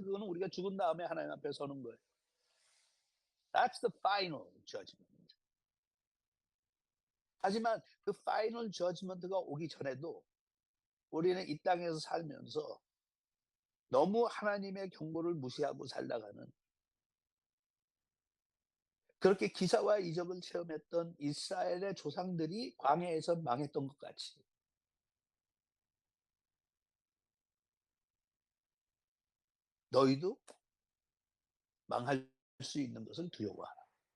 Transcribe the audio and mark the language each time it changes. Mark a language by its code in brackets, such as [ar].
[ko] 그거는 우리가 죽은 다음에 하나님 앞에 서는 거예요. [en] That's the final judgment. [ko] 하지만 그 final judgment가 오기 전에도 우리는 이 땅에서 살면서 너무 하나님의 경고를 무시하고 살다가는, 그렇게 기사와 이적을 체험했던 이스라엘의 조상들이 광야에서 망했던 것 같이 너희도 망할 수 있는 것을 두려워하라.